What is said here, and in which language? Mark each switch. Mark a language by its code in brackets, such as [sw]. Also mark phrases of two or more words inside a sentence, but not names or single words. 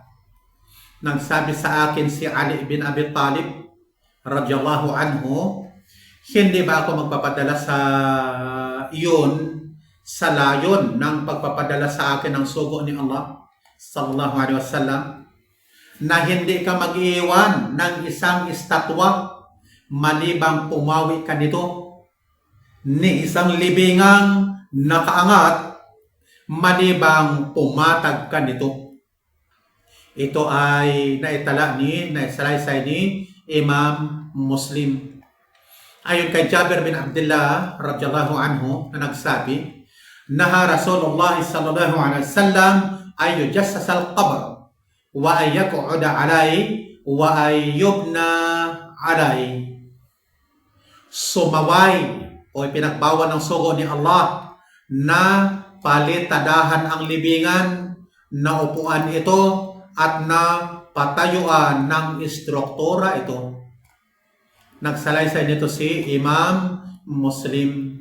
[tl] Nagsabi sa akin si Ali bin Abi Talib [ar] رضي الله عنه, [tl] hindi ba ako magpapadala sa iyon sa layon ng pagpapadala sa akin ng sugo ni Allah [ar] صلى الله عليه وسلم, [tl] na hindi ka mag-iwan ng isang estatwa malibang pumawi ka nito, ni isang libingang nakaangat malibang pumatag ka nito. Ito ay naisalaysay ni Imam Muslim. Ayon kay Jabir bin Abdullah [ar] رضي الله عنه [tl] na nagsabi, [ar] نهى رسول الله صلى الله عليه وسلم أن يجصص القبر وأن يقعد عليه وأن يبنى عليه. [tl] Sumaway o ipinagbawal ng sugo ni Allah na palitadahan ang libingan, na upuan ito at na patayuan ng istruktura ito. Nagsalaysay nito si Imam Muslim.